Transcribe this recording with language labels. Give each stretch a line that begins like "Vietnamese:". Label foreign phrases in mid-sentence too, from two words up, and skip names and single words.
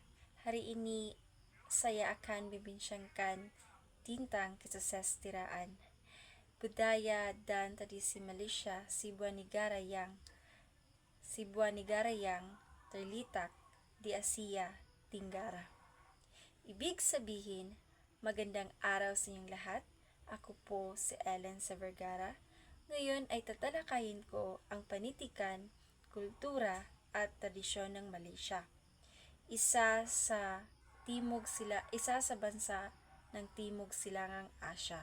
Malay: Hari ini saya akan membincangkan tentang kesejahteraan, budaya dan tradisi Malaysia, sebuah negara yang terletak di Asia Tenggara.
Filipino: Ibig sabihin, magandang araw sa inyong lahat. Ako po si Ellen Severgara. Ngayon ay tatalakayin ko ang panitikan, kultura at tradisyon ng Malaysia. Isa sa bansa ng Timog Silangang Asya.